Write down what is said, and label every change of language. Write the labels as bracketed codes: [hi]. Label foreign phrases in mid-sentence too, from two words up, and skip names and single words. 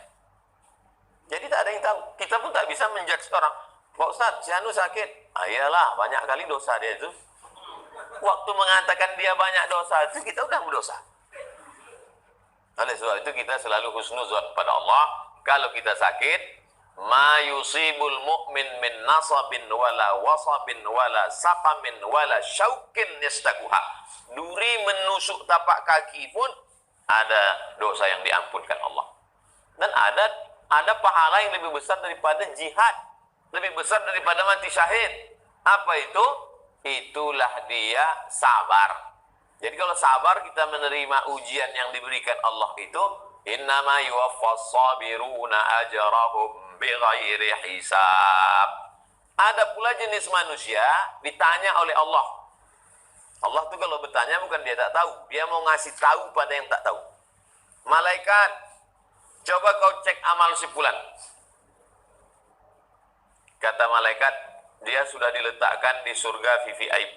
[id] Jadi tak ada yang tahu. Kita pun tak bisa menjudge orang. Pak Ustaz, si Anu sakit. Iyalah, banyak kali dosa dia itu. Waktu mengatakan dia banyak dosa itu, kita udah berdosa. Oleh sebab itu kita selalu husnuzon pada Allah. Kalau kita sakit, [ar] ما يصيب المؤمن من نصب ولا وصب ولا سقم ولا شوك يشتكيها. [id] Duri menusuk tapak kaki pun ada dosa yang diampunkan Allah. Dan ada pahala yang lebih besar daripada jihad, lebih besar daripada mati syahid. Apa itu? Itulah dia sabar. Jadi kalau sabar, kita menerima ujian yang diberikan Allah itu, [ar] إنما يوفى الصابرون أجرهم بغير حساب. [id] Ada pula jenis manusia ditanya oleh Allah. Allah itu kalau bertanya bukan dia tak tahu, dia mau ngasih tahu pada yang tak tahu. Malaikat, coba kau cek amal si fulan. Kata malaikat, dia sudah diletakkan di surga VVIP.